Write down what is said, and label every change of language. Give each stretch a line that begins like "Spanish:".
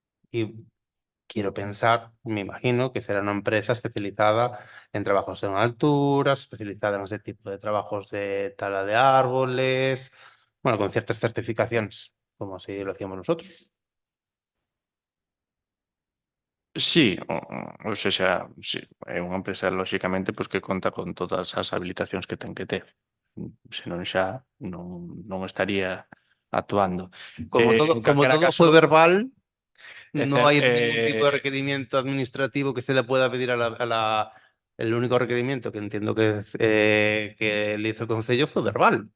Spanish: Y quiero pensar, me imagino, que será una empresa especializada en trabajos en alturas, especializada en ese tipo de trabajos de tala de árboles, bueno, con ciertas certificaciones, como así lo hacíamos nosotros.
Galician: Sí, ou sexa, sí, é unha empresa, lóxicamente, pois que conta con todas as habilitacións que ten que ter. Senón xa non estaría actuando.
Spanish: Como todo fue verbal, no hay ningún tipo de requerimiento administrativo que se le pueda pedir a la el único requerimiento que entiendo que le hizo el Concello fue verbal.